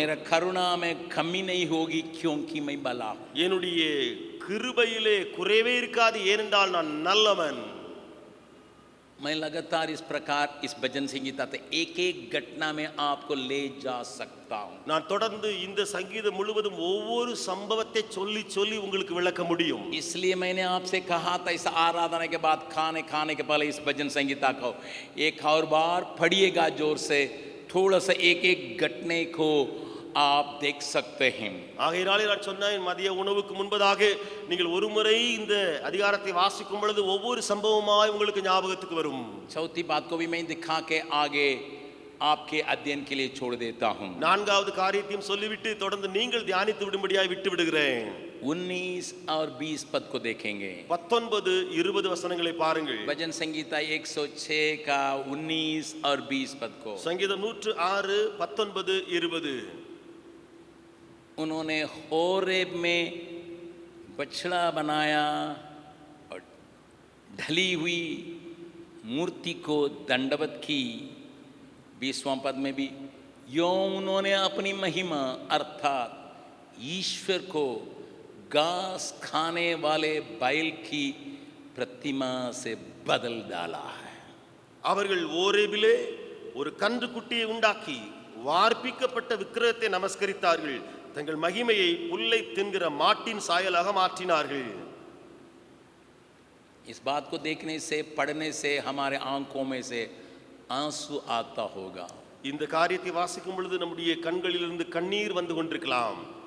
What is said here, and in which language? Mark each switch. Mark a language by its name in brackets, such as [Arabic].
[Hindi] मेरा करुणा में कमी नहीं होगी क्योंकि मैं भला। [Tamil] என்னுடைய கிருபையிலே குறைவே இருக்காது, ஏனென்றால் நான் நல்லவன். [Hindi] मैं लगातार इस प्रकार इस भजन संगीता से एक एक घटना में आपको ले जा सकता हूं। [Tamil] நான் தொடர்ந்து இந்த சங்கீதம் முழுவதும் ஒவ்வொரு சம்பவத்தை சொல்லி சொல்லி உங்களுக்கு விளக்க முடியும். [Hindi] इसलिए मैंने आपसे कहा था इस आराधना के बाद खाने के पहले इस भजन संगीता को एक और बार पढ़िएगा जोर से, थोड़ा सा एक एक घटने को आप देख सकते हैं। [Tamil] ஆகையினாலே நான் சொன்னேன், மதிய உணவுக்கு முன்பதாக நீங்கள் ஒரு முறை இந்த அதிகாரத்தை வாசிக்கும் பொழுது ஒவ்வொரு சம்பவமாய் உங்களுக்கு ஞாபகத்துக்கு வரும். [Hindi] चौथी बात को भी मैं दिखा के आगे आपके अध्ययन के लिए छोड़ देता हूं। [Tamil] நான்காவது காரியத்தையும் சொல்லிவிட்டு தொடர்ந்து நீங்கள் தியானித்து விடும்படியாய் விட்டு விடுகிறேன். [Hindi] 19 और 20 पद को देखेंगे। [Tamil] 19 20 வசனங்களை பாருங்கள். [Hindi] भजन संगीता 106 का 19 और 20 पद को। [Tamil] சங்கீதம் 106 19 20. [Hindi] उन्होंने होरेब में बछड़ा बनाया और ढली हुई मूर्ति को दंडवत की। 20वां पद में भी यों उन्होंने अपनी महिमा अर्थात ईश्वर को घास खाने वाले बैल की प्रतिमा से बदल डाला है। [Tamil] அவர்கள் ஓரேபிலே ஒரு கன்று குட்டியை உண்டாக்கி வார்ப்பிக்கப்பட்ட விக்கிரகத்தை நமஸ்கரித்தார்கள். தங்கள் மகிமையை புல்லை தின்கிற மாட்டின் சாயலாக மாற்றினார்கள். [Hindi] इस बात को देखने से, पढ़ने से हमारे आंखों में से आंसू आता होगा। [Tamil] இந்த காரியத்தை வாசிக்கும் பொழுது நம்முடைய கண்களிலிருந்து கண்ணீர் வந்து கொண்டிருக்கலாம்.